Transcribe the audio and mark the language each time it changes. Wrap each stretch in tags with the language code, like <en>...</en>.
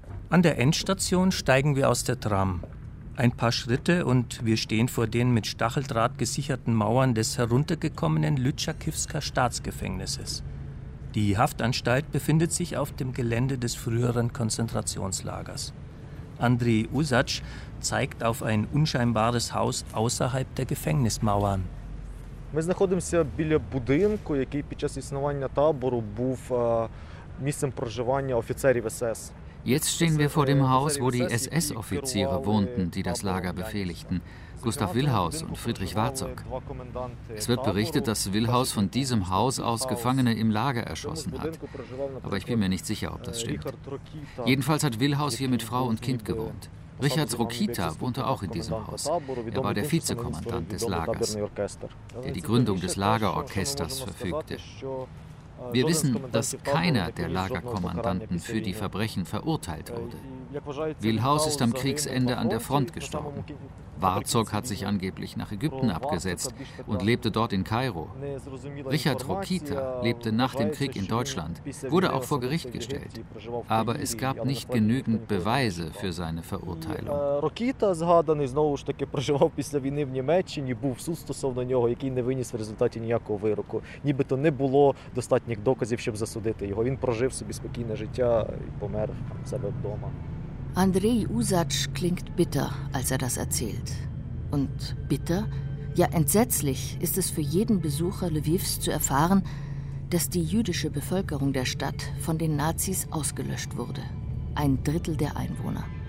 <de>An der Endstation steigen wir aus der Tram. Ein paar Schritte und wir stehen vor den mit Stacheldraht gesicherten Mauern des heruntergekommenen Lütschakiwska Staatsgefängnisses. Die Haftanstalt befindet sich auf dem Gelände des früheren Konzentrationslagers. Andriy Usatsch zeigt auf ein unscheinbares Haus außerhalb der Gefängnismauern.</de> <uk>Ми знаходимося біля будинку, який під час існування табору був місцем проживання офіцерів СС.</uk> <de>Jetzt stehen wir vor dem Haus, wo die SS-Offiziere wohnten, die das Lager befehligten. Gustav Wilhaus und Friedrich Warzog. Es wird berichtet, dass Wilhaus von diesem Haus aus Gefangene im Lager erschossen hat. Aber ich bin mir nicht sicher, ob das stimmt. Jedenfalls hat Wilhaus hier mit Frau und Kind gewohnt. Richard Rokita wohnte auch in diesem Haus. Er war der Vizekommandant des Lagers, der die Gründung des Lagerorchesters verfügte. Wir wissen, dass keiner der Lagerkommandanten für die Verbrechen verurteilt wurde. Wilhaus ist am Kriegsende an der Front gestorben. Warzog hat sich angeblich nach Ägypten abgesetzt und lebte dort in Kairo. Richard Rokita lebte nach dem Krieg in Deutschland, wurde auch vor Gericht gestellt. Aber es gab nicht genügend Beweise für seine Verurteilung.</de> <uk>Rokita, згаданий, знову ж таки, проживав після війни в Німеччині, був суд стосовно нього, який не виніс в результаті ніякого вироку. Нібито не було достатніх доказів, щоб засудити його. Він прожив собі спокійне життя і помер в себе вдома.</uk> <de>Andriy Usatsch klingt bitter, als er das erzählt. Und bitter, ja entsetzlich, ist es für jeden Besucher Lwiws zu erfahren, dass die jüdische Bevölkerung der Stadt von den Nazis ausgelöscht wurde. Ein Drittel der Einwohner.</de>